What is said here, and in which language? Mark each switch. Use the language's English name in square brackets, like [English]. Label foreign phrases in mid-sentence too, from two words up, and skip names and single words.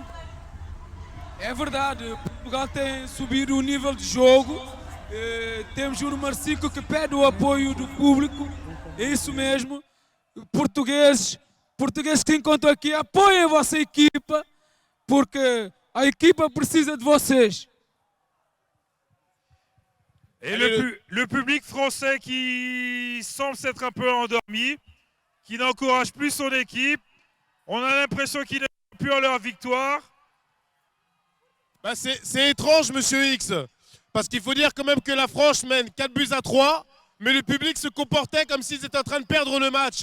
[Portuguese] É verdade, Portugal tem subido o nível de jogo, temos o número 5 que pede o apoio do público, é isso mesmo. Portugueses que encontram aqui, apoiem a vossa equipa, porque a equipa precisa de vocês. [French] Et le public français qui semble s'être un peu endormi, qui n'encourage plus son équipe, on a l'impression qu'il n'est plus à leur victoire. Bah c'est étrange, monsieur X, parce qu'il faut dire quand même que la France mène 4-3, mais le public se comportait comme s'ils étaient en train de perdre le match.